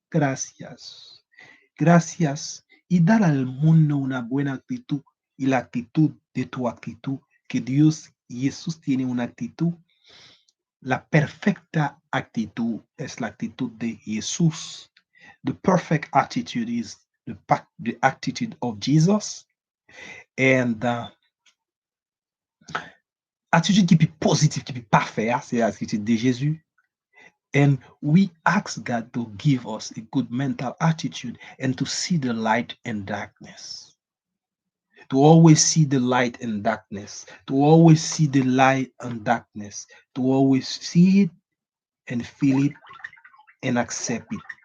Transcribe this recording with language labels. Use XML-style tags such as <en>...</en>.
<es>Gracias. Gracias. Y dar al mundo una buena actitud y la actitud de tu actitud. Que Dios, Jesús tiene una actitud. La perfecta actitud es la actitud de Jesús.</es> <en>The perfect attitude is the attitude of Jesus.</en> <fr>And attitude qui est positive, qui est parfaite, c'est l'attitude de Jésus.</fr> <en>And we ask God to give us a good mental attitude and to see the light in darkness. To always see the light in darkness. To always see the light in darkness. To always see it and feel it and accept it.</en>